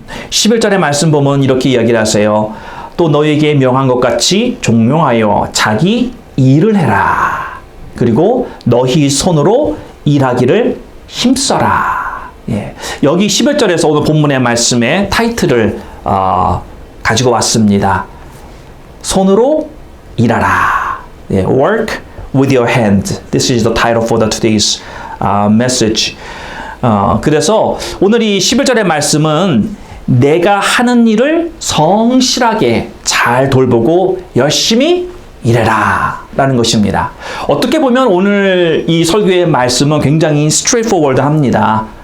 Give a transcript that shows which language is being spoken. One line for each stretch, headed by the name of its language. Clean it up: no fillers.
Korean: 11절의 말씀 보면 이렇게 이야기를 하세요. 또 너에게 명한 것 같이 종용하여 자기 일을 해라. 그리고 너희 손으로 일하기를 힘써라. 예. 여기 11절에서 오늘 본문의 말씀의 타이틀을 가지고 왔습니다. 손으로 일하라. 예,
English: work with your hand. This is the title for today's message.
Korean: 그래서 오늘 이 11절의 말씀은 내가 하는 일을 성실하게 잘 돌보고 열심히 일해라 라는 것입니다. 어떻게 보면 오늘 이 설교의 말씀은 굉장히 straightforward 합니다.